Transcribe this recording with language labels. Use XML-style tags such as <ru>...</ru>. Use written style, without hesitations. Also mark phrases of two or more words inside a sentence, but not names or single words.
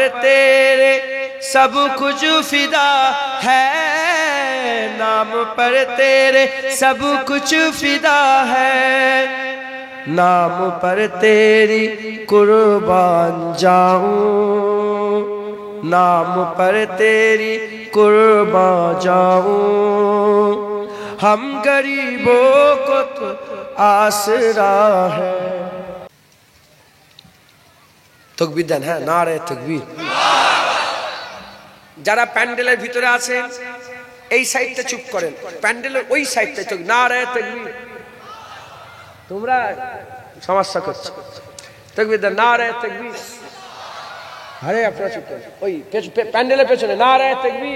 <ur>تیرے سب کچھ فدا ہے، نام پر تیرے سب کچھ فدا ہے، نام پر تیری قربان جاؤں، نام پر تیری قربان جاؤں، ہم غریبوں کو تو آسرا ہے۔</ur> <bn>تکبیر দেন, হ্যাঁ,</bn> <ur>نعرۂ تکبیر.</ur> <bn>যারা প্যান্ডেলের ভিতরে আছেন এই সাইডটা চুপ করেন, প্যান্ডেলের ওই সাইডটা চুপ,</bn> <ur>نعرۂ تکبیر.</ur> <bn>তোমরা সমস্যা করছো, তাকবীর দেন,</bn> <ur>نعرۂ تکبیر.</ur> <bn>আরে আপনারা চুপ করেন, ওই প্যান্ডেলের পেছনে</bn> <ur>نعرۂ تکبیر.</ur>